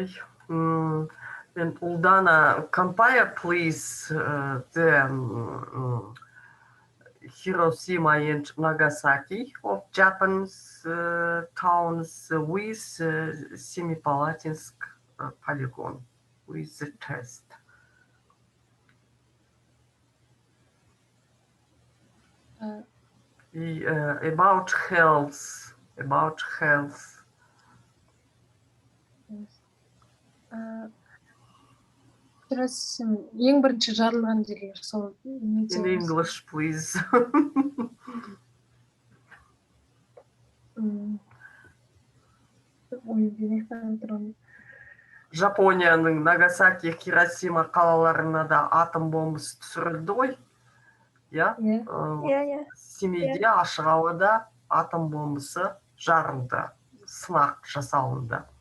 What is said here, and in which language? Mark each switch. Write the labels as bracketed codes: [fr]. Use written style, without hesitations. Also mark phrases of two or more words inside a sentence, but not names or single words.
[en] And Uldana, compare please the Hiroshima and Nagasaki of Japan's towns with Semipalatinsk polygon with the test. About health. [kk] Ең бірінші жарылған жерлер сол. [en] In English, please. [kk] Жапонияның Нагасаки, Хиросима қалаларына да атом бомбасы түсірілді ғой. Иә? Семейде ашық ауада атом бомбасы жарылды, сынақ жасалынды.